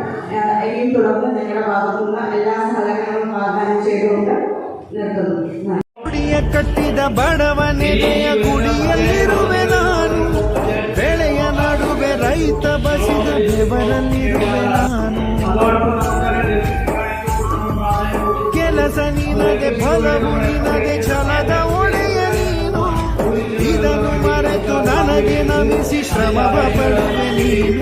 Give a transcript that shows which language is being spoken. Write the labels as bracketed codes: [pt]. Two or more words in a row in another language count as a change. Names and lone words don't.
[ml] ഇനിയും തുടർന്ന് ഞങ്ങളുടെ ഭാഗത്തുനിന്ന് എല്ലാ സഹകരണങ്ങളും വാഗ്ദാനം ചെയ്തുകൊണ്ട് നിർത്തുന്നു. [kn] ಕಟ್ಟಿದ ಬಡವನೆದೆಯ ಗುಡಿಯಲ್ಲಿರುವೆ ನಾನು, ಬೆಳೆಯ ನಡುವೆ ರೈತ ಬಸಿದ ಬೆವರಲ್ಲಿರುವೆ ನಾನು. ಕೆಲಸ ನಿನಗೆ ಫಲವು ನಿನಗೆ ಛಲದ ಒಡೆಯ ನೀನು, ಇದನ್ನು ಮರೆತು ನನಗೆ ನಮಿಸಿ ಶ್ರಮವ ಪಡುವೆ ನೀನು.